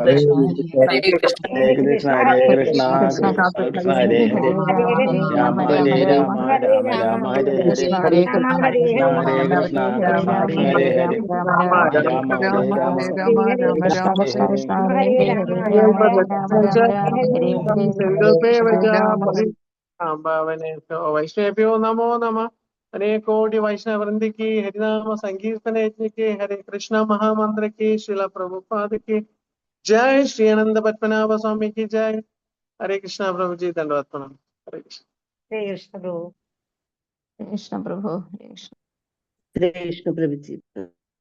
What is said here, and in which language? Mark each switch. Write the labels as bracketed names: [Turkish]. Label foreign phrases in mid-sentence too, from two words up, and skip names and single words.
[Sanskrit] ഹരേ കൃഷ്ണ ഹരേ കൃഷ്ണ കൃഷ്ണ കൃഷ്ണ ഹരേ ഹരേ രാമ ഹരേ രാമ രാമ രാമ ഹരേ ഹരേ ഹരേ കൃഷ്ണ ഹരേ കൃഷ്ണ കൃഷ്ണ ഹരേ ഹരേ രാമ ഹരേ രാമ വൈഷ്ണവേഭ്യോ നമോ നമ. [Hindi] हरे कोटि वैष्णव वृंद की हरिनाम संकीर्तन यज्ञ के हरे कृष्णा महामंत्र की श्रीला प्रभुपाद की जय. श्री आनंद पद्मनाभ स्वामी की जय. हरे कृष्णा प्रभु जी. धन्यवाद प्रणाम. हरे कृष्ण. [Malayalam] ഹരേ കൃഷ്ണ പ്രഭു. കൃഷ്ണ പ്രഭു. ഹരേ കൃഷ്ണ പ്രഭു.